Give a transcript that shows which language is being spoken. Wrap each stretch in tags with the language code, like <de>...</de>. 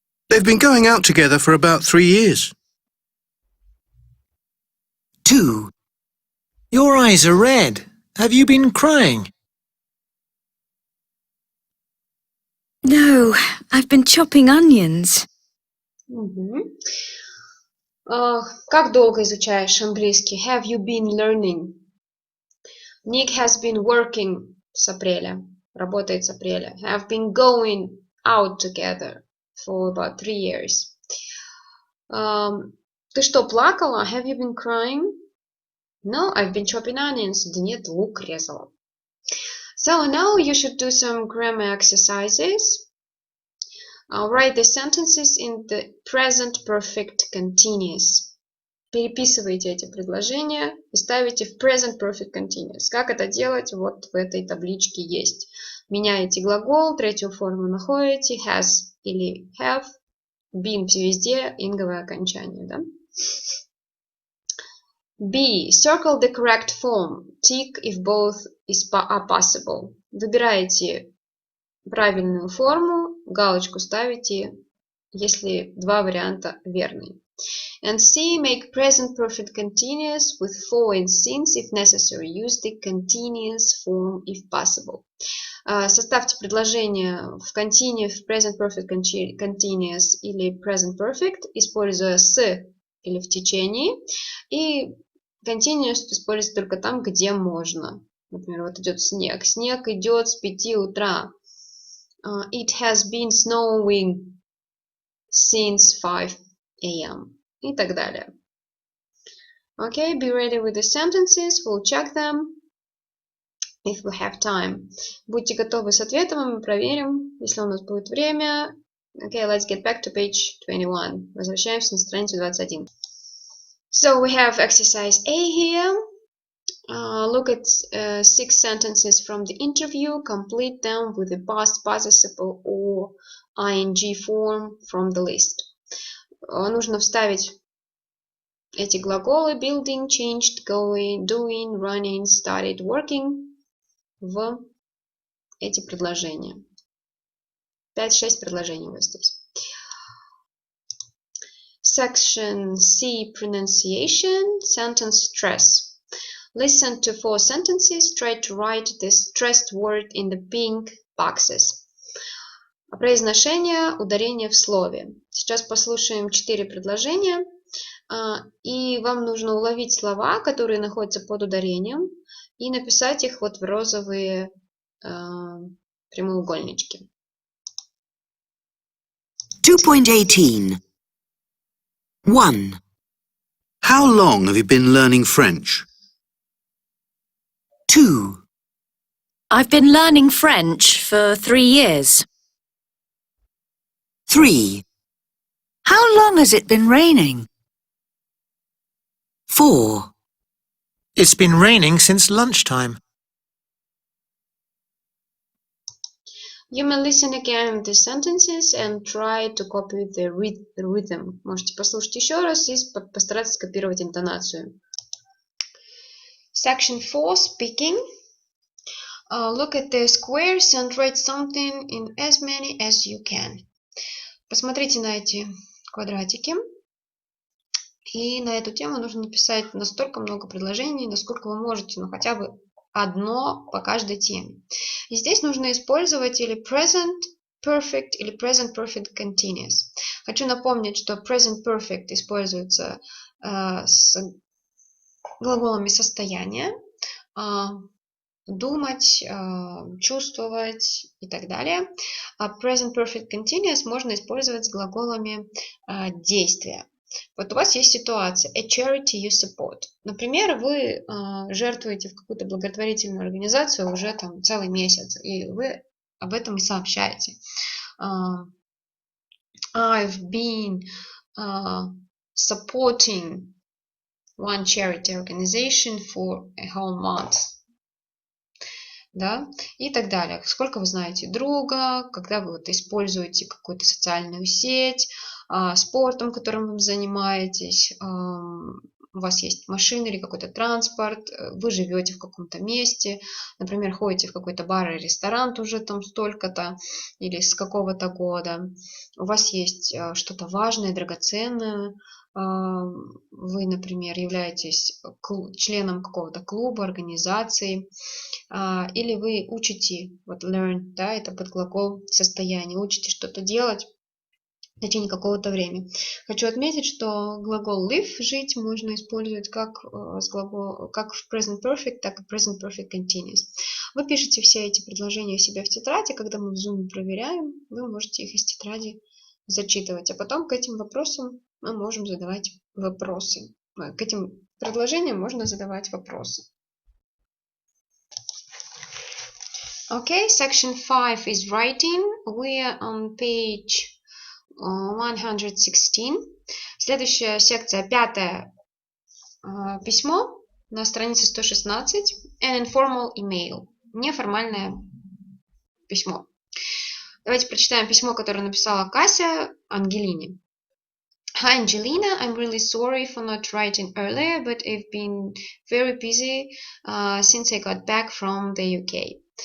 <en>They've been going out together for about 3 years. 2. Your eyes are red. Have you been crying? No, I've been chopping onions. Мгм.</en> <ru>Как долго изучаешь английский?</ru> <en>Have you been learning? Nick has been working</en> <ru>с апреля. Работает с апреля.</ru> <en>Have been going out together for about 3 years.</en> <ru>Ты что, плакала?</ru> <en>Have you been crying? No, I've been chopping onions.</en> <ru>Да нет, лук резала.</ru> <en>So now you should do some grammar exercises. Write the sentences in the present perfect continuous.</en> <ru>Переписывайте эти предложения и ставите в present perfect continuous. Как это делать? Вот в этой табличке есть. Меняете глагол, третью форму находите, has или have, been везде, инговое окончание. Да?</ru> <en>B. Circle the correct form. Tick if both are possible.</en> <ru>Выбираете правильную форму, галочку ставите, если два варианта верные.</ru> <en>And C. Make present perfect continuous with for and since if necessary. Use the continuous form if possible.</en> <ru>Составьте предложение в continuous, present perfect continuous или present perfect, используя с или в течение. И continuous используется только там, где можно. Например, вот идет снег. Снег идет с 5 утра.</ru> <en>It has been snowing since 5 a.m.</en> <ru>И так далее.</ru> <en>Okay, be ready with the sentences. We'll check them if we have time.</en> <ru>Будьте готовы с ответом, мы проверим, если у нас будет время.</ru> <en>Okay, let's get back to page 21.</en> <ru>Возвращаемся на страницу 21.</ru> <en>So we have exercise A here. Look at 6 sentences from the interview. Complete them with the past participle or ing form from the list.</en> <ru>Нужно вставить эти глаголы building, changed, going, doing, running, started, working в эти предложения. 5-6 предложений у вас здесь.</ru> <en>Section C, pronunciation, sentence stress. Listen to 4 sentences. Try to write the stressed word in the pink boxes.</en> <ru>Произношение, ударение в слове. Сейчас послушаем 4 предложения. И вам нужно уловить слова, которые находятся под ударением, и написать их вот в розовые прямоугольнички.</ru> <en>2.18. 1. How long have you been learning French? 2. I've been learning French for 3 years. 3. How long has it been raining? 4. It's been raining since lunchtime. You may listen again the sentences and try to copy the rhythm.</en> <ru>Можете послушать еще раз и постараться скопировать интонацию.</ru> <en>Section 4, speaking. Look at the squares and write something in as many as you can.</en> <ru>Посмотрите на эти квадратики. И на эту тему нужно написать настолько много предложений, насколько вы можете, но хотя бы одно по каждой теме. И здесь нужно использовать или present perfect или present perfect continuous. Хочу напомнить, что present perfect используется с глаголами состояния, думать, чувствовать и так далее. А present perfect continuous можно использовать с глаголами действия. Вот у вас есть ситуация</ru> <en>a charity you support.</en> <ru>Например, вы жертвуете в какую-то благотворительную организацию уже там целый месяц, и вы об этом и сообщаете.</ru> <en>I've been supporting one charity organization for a whole month.</en> <ru>Да? И так далее. Сколько вы знаете друга, когда вы вот используете какую-то социальную сеть, спортом, которым вы занимаетесь, у вас есть машина или какой-то транспорт, вы живете в каком-то месте, например, ходите в какой-то бар или ресторан уже там столько-то или с какого-то года, у вас есть что-то важное, драгоценное, вы, например, являетесь членом какого-то клуба, организации, или вы учите, вот learn, да, это подглагол состояния, учите что-то делать в течение какого-то времени. Хочу отметить, что глагол live, жить, можно использовать как в present perfect, так и present perfect continuous. Вы пишете все эти предложения у себя в тетради, когда мы в Zoom проверяем, вы можете их из тетради зачитывать, а потом к этим вопросам мы можем задавать вопросы. К этим предложениям можно задавать вопросы.</ru> <en>Okay, section 5 is writing. We are on page 116.</en> <ru>Следующая секция, 5 письмо на странице 116.</ru> <en>An informal email.</en> <ru>Неформальное письмо. Давайте прочитаем письмо, которое написала Кася Ангелине.</ru> <en>Hi Angelina, I'm really sorry for not writing earlier, but I've been very busy since I got back from the UK.</en>